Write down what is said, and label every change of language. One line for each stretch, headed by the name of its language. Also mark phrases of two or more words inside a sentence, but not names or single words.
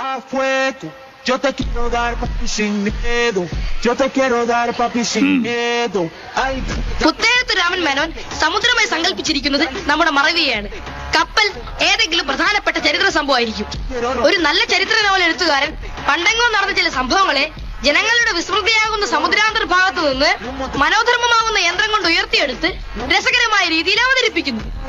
Spanish: Yo te quiero dar papi sin miedo. Yo te quiero dar papi sin miedo.
Malayalam: പുത്തേഴത്ത് രാമൻ മേനോൻ സമുദ്രമായി സങ്കല്പിച്ചിരിക്കുന്നത് നമ്മുടെ മറവിയെയാണ്. കപ്പൽ ഏതെങ്കിലും പ്രധാനപ്പെട്ട ചരിത്ര സംഭവമായിരിക്കും. ഒരു നല്ല ചരിത്ര നോവൽ എഴുത്തുകാരൻ പണ്ടെങ്ങോ നടന്ന ചില സംഭവങ്ങളെ ജനങ്ങളുടെ വിസ്മൃതിയാകുന്ന സമുദ്രാന്തർ ഭാഗത്തു നിന്ന് മനോധർമ്മമാകുന്ന യന്ത്രം കൊണ്ട് ഉയർത്തിയെടുത്ത് രസകരമായ രീതിയിൽ അവതരിപ്പിക്കുന്നു.